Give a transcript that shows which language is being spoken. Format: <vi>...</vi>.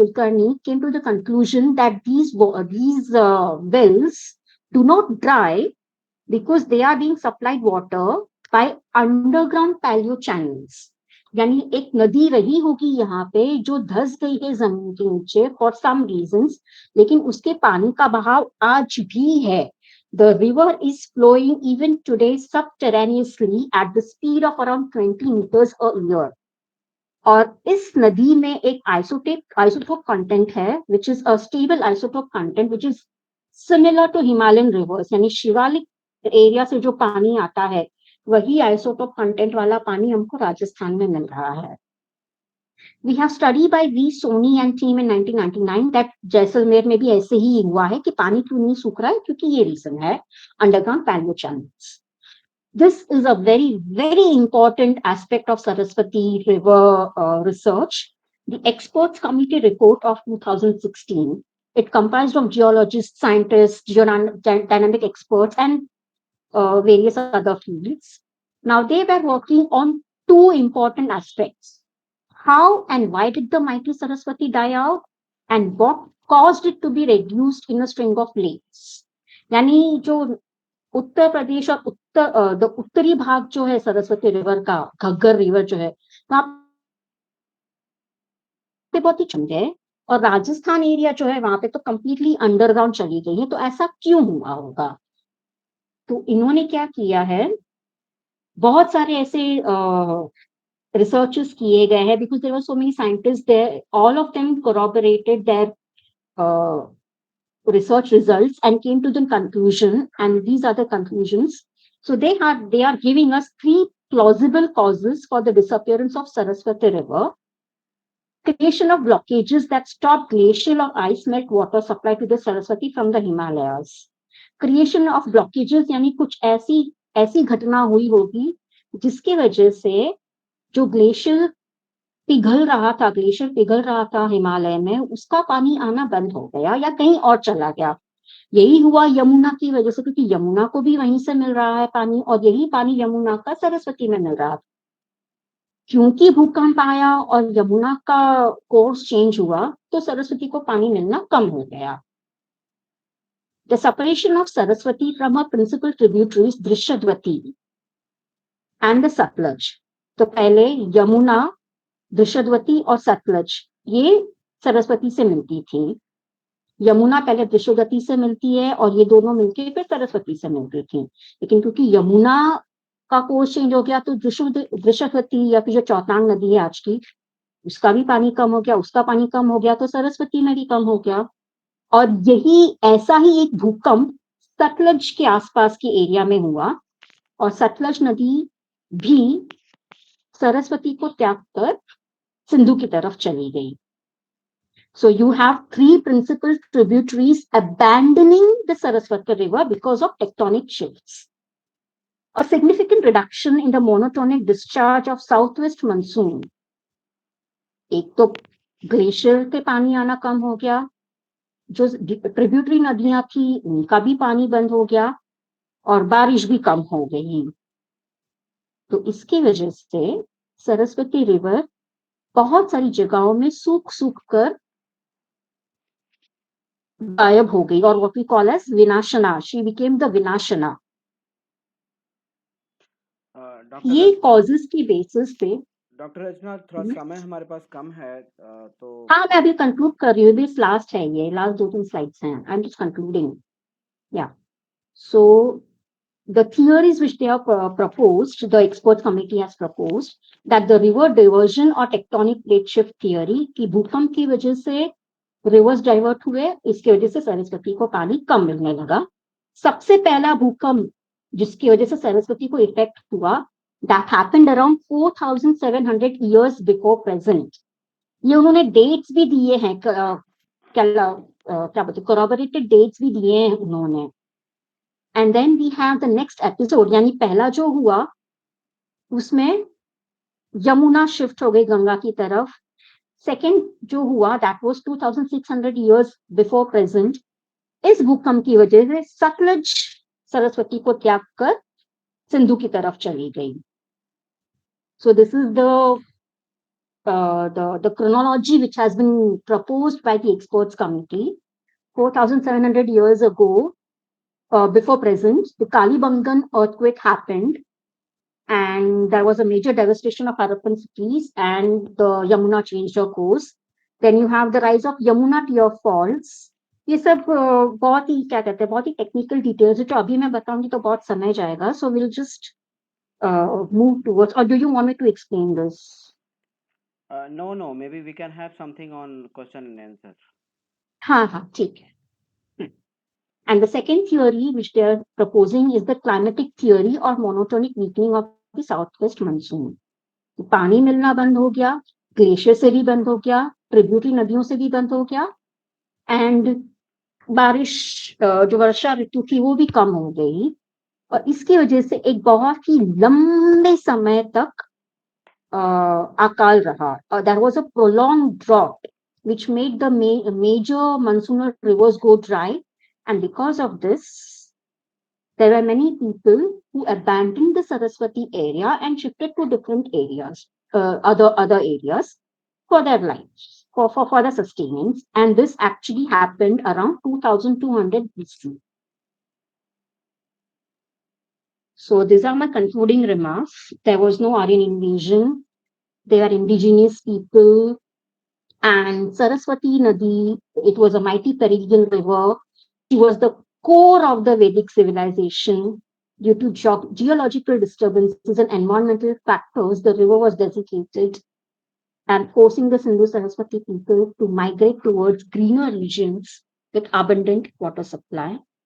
<en>Kulkarni came to the conclusion that these wells do not dry because they are being supplied water by underground paleo channels.</en> <hi>यानी एक नदी रही होगी यहाँ पे जो धस गई है जमीन के नीचे</hi> <en>for some reasons,</en> <hi>लेकिन उसके पानी का बहाव आज भी है.</hi> <en>The river is flowing even today subterraneously at the speed of around 20 meters a year.</en> <hi>और इस नदी में एक आइसोटोप कंटेंट है,</hi> <en>which is a stable isotope content which is similar to Himalayan rivers.</en> <hi>यानी शिवालिक एरिया से जो पानी आता है वही आइसोटोप कंटेंट वाला पानी हमको राजस्थान में मिल रहा है.</hi> <en>We have study by V. Soni and team in 1999 that</en> <hi>Jaisalmer में भी ऐसे ही हुआ है कि पानी क्यों नहीं सूख रहा है, क्योंकि ये रीजन है, underground palaeo channels.</hi> <en>This is a very, very important aspect of Saraswati River research. The Experts Committee report of 2016, it comprised of geologists, scientists, geodynamic experts, and various other fields. Now, they were working on two important aspects. How and why did the mighty Saraswati die out? And what caused it to be reduced in a string of lakes?</en> <hi>यानी जो उत्तर प्रदेश और उत्तरी भाग जो है Saraswati river का, Ghaggar river जो है, वहां पे बहुत ही ठंड है और राजस्थान एरिया जो है वहां पे तो कंप्लीटली अंडरग्राउंड चली गई है. तो ऐसा क्यों हुआ होगा? तो इन्होंने क्या किया है, बहुत सारे ऐसे रिसर्चेस किए गए हैं,</hi> <en>Because there were so many scientist there, all of them corroborated their research results and came to the conclusion, and these are the conclusions. So they are giving us three plausible causes for the disappearance of Saraswati River. Creation of blockages that stop glacial or ice melt water supply to the Saraswati from the Himalayas. Creation of blockages</en> <hi>यानी कुछ ऐसी घटना हुई होगी जिसकी वजह से जो ग्लेशियर पिघल रहा था हिमालय में, उसका पानी आना बंद हो गया या कहीं और चला गया. यही हुआ यमुना की वजह से, क्योंकि यमुना को भी वहीं से मिल रहा है पानी और यही पानी यमुना का सरस्वती में मिल रहा था. क्योंकि भूकंप आया और यमुना का कोर्स चेंज हुआ, तो सरस्वती को पानी मिलना कम हो गया।</hi> <en>The separation of Saraswati from her principal tributaries Drishyadwati and the Satluj.</en> <hi>तो पहले यमुना, दृश्यद्वती और सतलज ये सरस्वती से मिलती थी। यमुना पहले दृश्यद्वती से मिलती है और ये दोनों मिलके फिर सरस्वती से मिलती थी। लेकिन क्योंकि यमुना का कोर्स चेंज हो गया, तो दृश्यद्वती या फिर जो चौतांग नदी है आज की, उसका भी पानी कम हो गया, उसका पानी कम हो गया, तो सरस्वती में भी कम हो गया। और यही ऐसा ही एक भूकंप सतलज के आसपास के एरिया में हुआ और सतलज नदी भी सरस्वती को त्याग कर सिंधु की तरफ चली गई।</hi> <en>So you have three principal tributaries abandoning the Saraswati River because of tectonic shifts. A significant reduction in the monotonic discharge of southwest monsoon.</en> <hi>एक तो ग्लेशियर के पानी आना कम हो गया, जो ट्रिब्यूटरी नदियां थी उनका भी पानी बंद हो गया और बारिश भी कम हो गई। तो इसकी वजह से सरस्वती रिवर बहुत सारी जगहों में सूख सूख कर गायब हो गई और</hi> <en>What we call as Vinashana, she became the Vinashana.</en> <hi>Doctor ये कॉजेस की बेसिस पे डॉक्टर रचना, थोड़ा समय हमारे पास कम है, तो हाँ मैं अभी कंक्लूड कर रही हूँ,</hi> <en>this last</en> <hi>है, ये लास्ट 2-3 स्लाइड्स हैं,</hi> <en>I am just concluding. Yeah so the theories which they have proposed, the expert committee has proposed that the river diversion or tectonic plate shift theory</en> <hi>कि भूकंप की वजह से रिवर्स डाइवर्ट हुए, इसकी वजह से सरस्वती को पानी कम मिलने लगा। सबसे पहला भूकंप जिसकी वजह से सरस्वती को इफेक्ट हुआ,</hi> <en>that happened around 4700 years before present।</en> <hi>ये उन्होंने डेट्स भी दिए हैं, क्या बोलते corroborated डेट्स भी दिए हैं उन्होंने।</hi> <en>and then we have the next episode,</en> <hi>यानी पहला जो हुआ उसमें यमुना शिफ्ट हो गई गंगा की तरफ।</hi> <en>second</en> <hi>जो हुआ</hi> <en>That was 2600 years before present.</en> <hi>इस भूकंप की वजह से सतलज सरस्वती को त्याग कर सिंधु की तरफ चली गई।</hi> <en>So this is the chronology which has been proposed by the experts committee. 4700 years ago, before present, the Kalibangan earthquake happened and there was a major devastation of Harappan cities and the Yamuna changed her course. Then you have the rise of Yamuna Tier Falls.</en> <hi>ये सब बहुत ही क्या कहते हैं, बहुत ही technical details है, जो अभी मैं बताऊंगी तो बहुत समय जाएगा।</hi> <en>So will just move towards, or do you want me to explain this? no, maybe we can have something on question and answer.</en> <hi>हाँ हाँ ठीक है।</hi> <en>And the second theory which they are proposing is the climatic theory or monotonic weakening of the southwest monsoon.</en> <hi>पानी मिलना बंद हो गया, glacier से भी बंद हो गया, ट्रिब्यूटरी नदियों से भी बंद हो गया एंड बारिश जो वर्षा ऋतु थी वो भी कम हो गई और इसकी वजह से एक बहुत ही लंबे समय तक अकाल रहा</hi> <en>और there was a prolong drought which made the major monsoonal rivers go dry, and because of this there were many people who abandoned the Saraswati area and shifted to different areas, other areas for their lives, for the sustenance, and this actually happened around 2200 BC. So these are my concluding remarks. There was no Aryan invasion. They are indigenous people. And Saraswati Nadi, it was a mighty perennial river. She was the core of the Vedic civilization. Due to geological disturbances and environmental factors, the river was desiccated and forcing the Sindhu Saraswati people to migrate towards greener regions with abundant water supply.</en>